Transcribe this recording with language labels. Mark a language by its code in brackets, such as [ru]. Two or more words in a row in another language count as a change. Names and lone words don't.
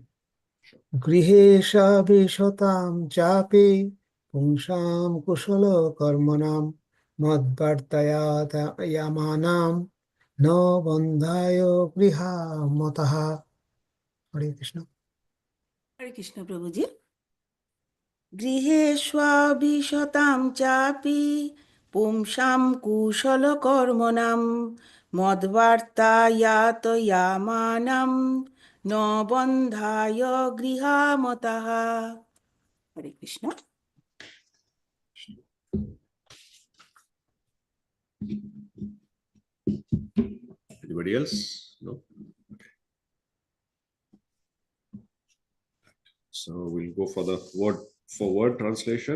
[sa] गृहेषु आविशतां चापि पुंसां कुशल कर्मणां मद्वार्ता यातयामानां न बन्धाय गृहा मताः. हरे कृष्ण. हरे कृष्ण प्रभुजी. गृहेष्वाविशतां चापि पुंसां कुशलकर्मणां मद्वार्तायातयामानं न बन्धाय गृहामतः. हरे कृष्ण. [en] Anybody else? No. Okay. So we'll go for the word for word translation.